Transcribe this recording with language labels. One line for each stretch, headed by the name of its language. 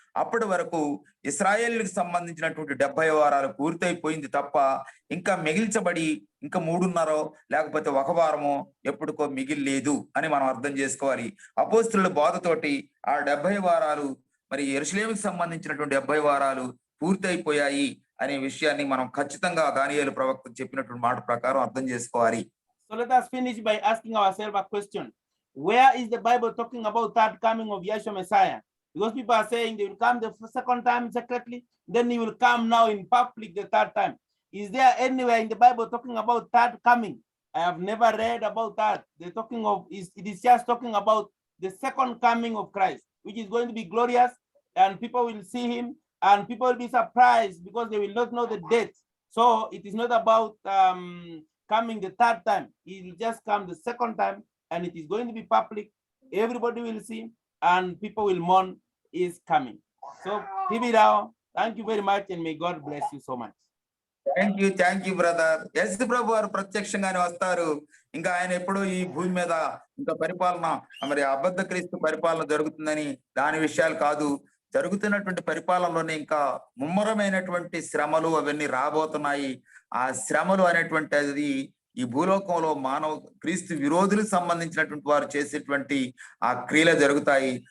Telugu: అప్పటి వరకు ఇశ్రాయేలుకి సంబంధించినటువంటి 70 వారాలు పూర్తయిపోయింది తప్ప ఇంకా మిగిల్చబడి ఇంకా 3.5 లేకపోతే 1 వారమో ఎప్పుడుకో మిగిలిలేదు అని మనం అర్థం చేసుకోవాలి. అపోస్తలుల బోధతోటి ఆ 70 వారాలు మరి యెరూషలేముకి సంబంధించినటువంటి 70 వారాలు పూర్తయిపోయాయి అనే విషయాన్ని మనం ఖచ్చితంగా దానియేలు ప్రవక్త చెప్పినటువంటి మాట ప్రకారం అర్థం చేసుకోవాలి.
English: So let us finish by asking ourselves a question. Where is the Bible talking about third coming of Yeshua Messiah? Because people are saying they will come the second time secretly, then he will come now in public the third time. Is there anywhere in the Bible talking about third coming? I have never read about that. They're talking of it is just talking about the second coming of Christ, which is going to be glorious, and people will see him, and people will be surprised because they will not know the date. So it is not about coming the third time. He will just come the second time, and it is going to be public. Everybody will see, and people will mourn is coming. So TV Rao, thank you very much, and may God bless you so much. Thank you brother.
Telugu: యేసు ప్రభు వారు ప్రత్యక్షంగానే వస్తారు. ఇంకా ఆయన ఎప్పుడో ఈ భూమి మీద ఇంకా పరిపాలన మరి అబద్ధ క్రీస్తు పరిపాలన జరుగుతుందని దాని విషయాలు కాదు. జరుగుతున్నటువంటి పరిపాలనలోనే ఇంకా ముమ్మరమైనటువంటి శ్రమలు అవన్నీ రాబోతున్నాయి. ఆ శ్రమలు అనేటువంటి అది ఈ భూలోకంలో మానవ క్రీస్తు విరోధులకు సంబంధించినటువంటి వారు చేసేటువంటి ఆ క్రియలు జరుగుతాయి.